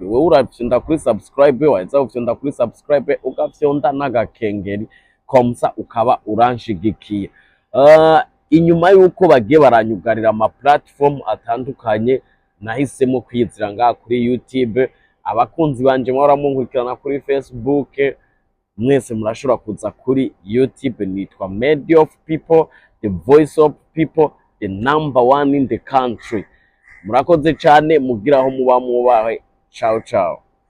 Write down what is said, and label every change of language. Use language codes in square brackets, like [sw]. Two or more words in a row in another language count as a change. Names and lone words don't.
[rn] Wewe urafyonda kuri subscribe, waza ufyonda kuri subscribe ugafyonda n'agakengeri komsa ukaba uranshigikiye. Inyuma yuko bagiye baranyugarira ama platform atandukanye, nahisemo kwizira ngaha kuri YouTube. Abakunzi banje mwara munkurikirana kuri Facebook, mwese murashobora kuza kuri YouTube, nitwa Made of People, [en] the voice of people, the number one in the country. [rn] Murakoze cyane, mugiraho muba mubahe. [it] Ciao ciao.